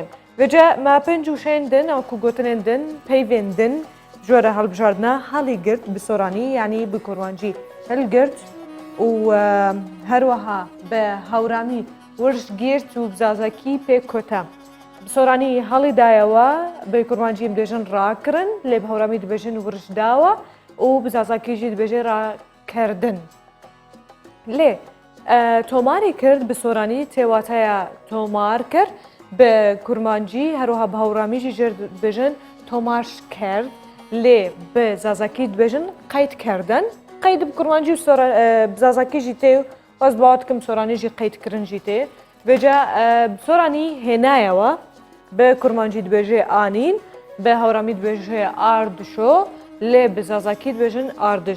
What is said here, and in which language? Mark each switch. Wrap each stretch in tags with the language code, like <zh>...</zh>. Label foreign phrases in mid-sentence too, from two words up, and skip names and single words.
<ku>Vêce me pênc wişeyên din ew ku gotinên din, peyvên din ji were helbijardina</ku> <ckb>helî girt</ckb> <ku>bi soranî yanî bi kurmancî hilgirt û her wiha bi hewramî</ku> <hac>wirj girt</hac> <ku>û bi zazakî</ku> <zza>pê kote.</zza> <ku>Bi soranî</ku> <ckb>helî dayewe</ckb> <ku>bi kurmancî dibêjin rakirin, lê bi hewramî dibêjin</ku> <hac>wirj dawe</hac> <ku>û bi zazakî jî dibêje rakerdin.</ku> <ckb>لێ تۆماری کرد</ckb> <ku>bi soranî têwateya tomar kir bi kurmancî herwiha bi hewramî jî dibêjin</ku> <hac>tomar kerd</hac> <ku>lê bi zazakî dibêjin</ku> <zza>qeyd kerdin</zza> <ku>qeyd bi kurmancî bi zazakî jî tê ez bawer dikim soranî jî qeydkirin jî tê vêce bi soranî hênayewe bi kurmancî dibêje anîn bi hewramî dibêje ardişo lê bi zazakî dibêjin ardiş.</ku>